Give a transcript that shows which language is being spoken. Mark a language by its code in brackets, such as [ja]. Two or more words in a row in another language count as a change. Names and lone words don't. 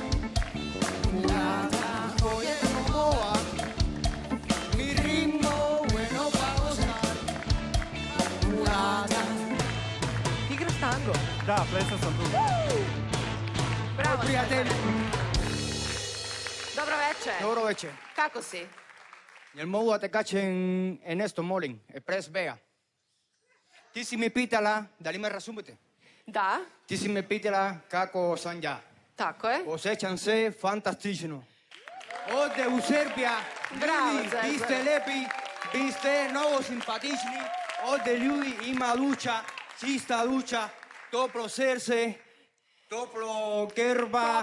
[es] mulata, oye cómo va, mi ritmo bueno para gozar, mulata. [sr] Igraš tango? Da, plesao sam tu. Bravo, Prijatelj. Dobro večer. Dobro večer. Kako si? Jel mogu da te kačem [es] en esto, [sr] molim, Express Vega? Ti si mi pitala da li me razumete. Da, Ti si me pitala kako sam ja. tako je. Osjećam se fantastično. Ovdje u Serbija, Bravo, ljudi, Cezar. vi ste lepi, vi ste mnogo simpatični. Ovdje ljudi ima luča, čista luča, toplo srce, toplo krva.